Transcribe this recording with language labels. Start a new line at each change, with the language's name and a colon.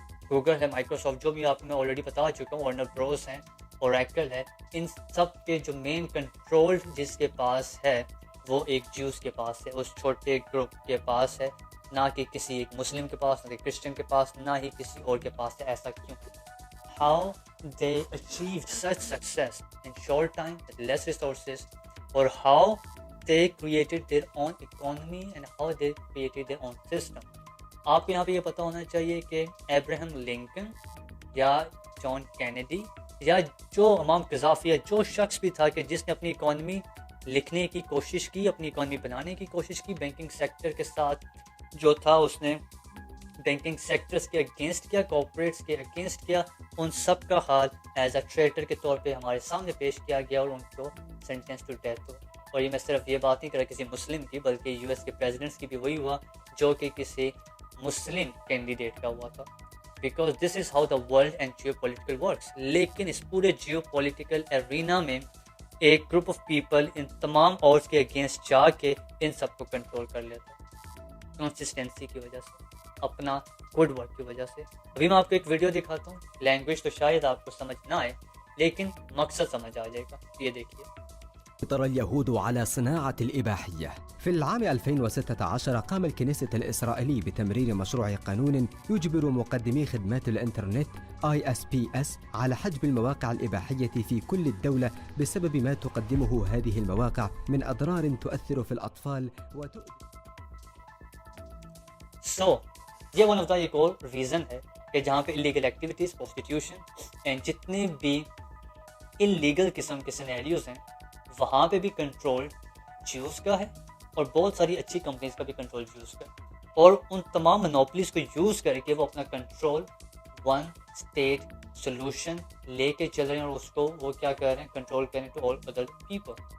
Urdu: Google ہے، Microsoft, جو بھی آپ میں آلریڈی بتا چکا ہوں، ورنر بروس ہیں، اوریکل ہے، ان سب کے جو مین کنٹرول جس کے پاس ہے وہ ایک جیوز کے پاس ہے، اس چھوٹے گروپ کے پاس ہے، نہ کہ کسی ایک مسلم کے پاس، نہ کہ کرسچن کے پاس، نہ ہی کسی اور کے پاس ہے. ایسا کیوں؟
English: How they achieved such success in short time with less resources, or how they created their own economy and how they created their own system.
Urdu: آپ کو یہاں پہ یہ پتہ ہونا چاہیے کہ ابراہم لنکن یا جان کینیڈی یا جو امام قذافی یا جو شخص بھی تھا کہ جس نے اپنی اکانومی لکھنے کی کوشش کی، اپنی اکانومی بنانے کی کوشش کی، بینکنگ سیکٹر کے ساتھ جو تھا اس نے بینکنگ سیکٹرز کے اگینسٹ کیا، کارپوریٹس کے اگینسٹ کیا، ان سب کا حال
English: as a traitor
Urdu: کے طور پہ ہمارے سامنے پیش کیا گیا اور ان کو
English: sentence to death
Urdu: ہو. اور یہ میں صرف یہ بات نہیں کر رہا کسی مسلم کی، بلکہ یو ایس کے پریزیڈنٹس کی بھی وہی ہوا جو کہ کسی مسلم کینڈیڈیٹ کا ہوا تھا.
English: Because this is how the world and geopolitical works.
Urdu: لیکن اس پورے جیو پولیٹیکل ایرینا میں
English: ایک group of people
Urdu: ان تمام اورس کے اگینسٹ جا کے ان سب کو کنٹرول کر لیتا، کنسسٹنسی کی وجہ سے، اپنا گڈ ورک کی وجہ سے. ابھی میں آپ کو ایک ویڈیو دکھاتا ہوں، لینگویج تو شاید آپ کو سمجھ نہ آئے لیکن مقصد سمجھ آ جائے گا. یہ دیکھیے.
Arabic: سيطر اليهود على صناعة الإباحية. في العام 2016 قام الكنيسة الإسرائيلي بتمرير مشروع قانون يجبر مقدمي خدمات الإنترنت ISPs على حجب المواقع الإباحية في كل الدولة بسبب ما تقدمه هذه المواقع من أضرار تؤثر في الأطفال وتؤذي.
Urdu: یہ
English: one of the
Urdu: ایک اور ریزن ہے کہ جہاں پہ انلیگل ایکٹیویٹیز، پروسٹیٹیوشن اینڈ جتنے بھی انلیگل قسم کے سینیریوز ہیں وہاں پہ بھی کنٹرول جیوز کا ہے، اور بہت ساری اچھی کمپنیز کا بھی کنٹرول جیوز کا ہے. اور ان تمام مونوپلیز کو یوز کر کے وہ اپنا کنٹرول ون اسٹیٹ سولوشن لے کے چل رہے ہیں، اور اس کو وہ کیا کر رہے ہیں، کنٹرول کریں
English: To all other people.